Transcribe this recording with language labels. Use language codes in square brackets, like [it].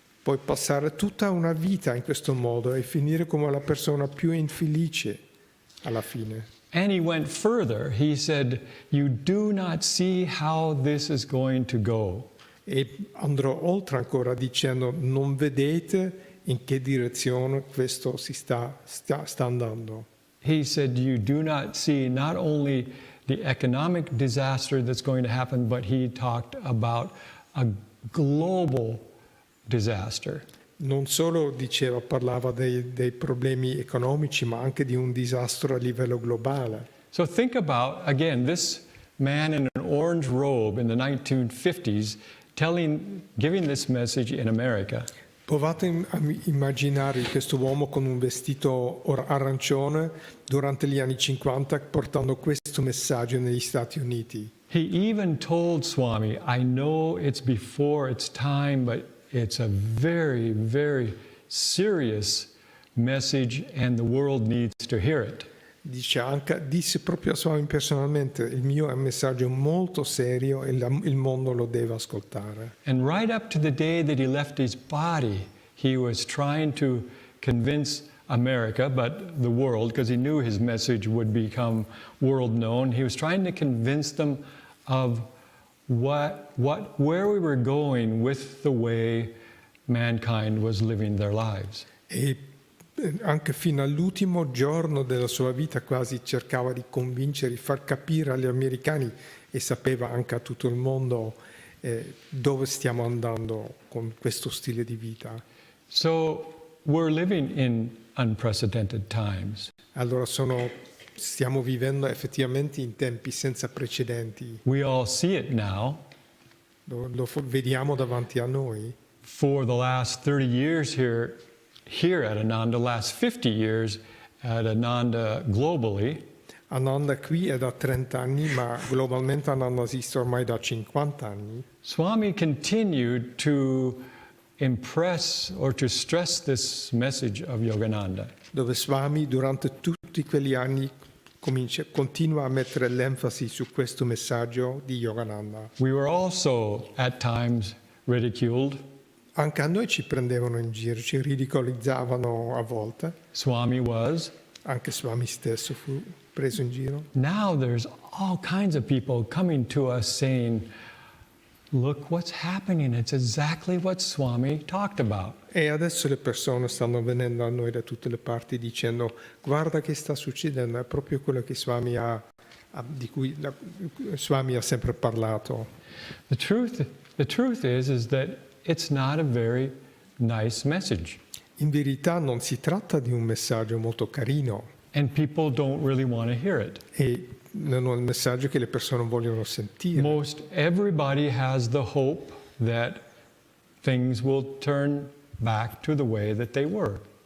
[it] Puoi passare tutta una vita in questo modo e finire come la persona più infelice alla fine. [en] And he went further. He said, you do not see how this is going to go. [it] E andrò oltre ancora dicendo, non vedete in che direzione questo si sta andando. [en] He said, you do not see not only the economic disaster that's going to happen, but he talked about a global disaster. [it] Non solo parlava dei problemi economici, ma anche di un disastro a livello globale. [en] So think about, again, this man in an orange robe in the 1950s giving this message in America. [it] Provate a immaginare questo uomo con un vestito arancione durante gli anni 50 portando questo messaggio negli Stati Uniti. [en] He even told Swami, I know it's before its time, but it's a very, very serious message and the world needs to hear it. [it] Disse proprio a Swami personalmente, il mio è un messaggio molto serio e il mondo lo deve ascoltare. [en] And right up to the day that he left his body, he was trying to convince America, but the world, because he knew his message would become world known, he was trying to convince them of where we were going with the way mankind was living their lives. [it] E anche fino all'ultimo giorno della sua vita quasi cercava di convincere, di far capire agli americani e sapeva anche a tutto il mondo dove stiamo andando con questo stile di vita. [en] So we're living in unprecedented times. [it] Allora stiamo vivendo effettivamente in tempi senza precedenti. [en] We all see it now. [it] Lo vediamo davanti a noi. [en] For the last 30 years here at Ananda, last 50 years at Ananda globally, [it] Ananda qui è da 30 anni, ma globalmente Ananda esiste ormai da 50 anni. [en] Swami continued to impress or to stress this message of Yogananda. [it] Dove Swami durante tutti quegli anni continua a mettere l'enfasi su questo messaggio di Yogananda. [en] We were also at times ridiculed. [it] Anche a noi ci prendevano in giro, ci ridicolizzavano a volte. [en] Swami was. [it] Anche Swami stesso fu preso in giro. [en] Now there's all kinds of people coming to us saying, look what's happening. It's exactly what Swami talked about. [it] E adesso le persone stanno venendo a noi da tutte le parti dicendo guarda che sta succedendo, è proprio quello che di cui Swami ha sempre parlato. [en] The truth is that it's not a very nice message. [it] In verità non si tratta di un messaggio molto carino. [en] And people don't really want to hear it. [it] E non è un messaggio che le persone vogliono sentire. [en] Most everybody has the hope that things will turn back to the way that they were.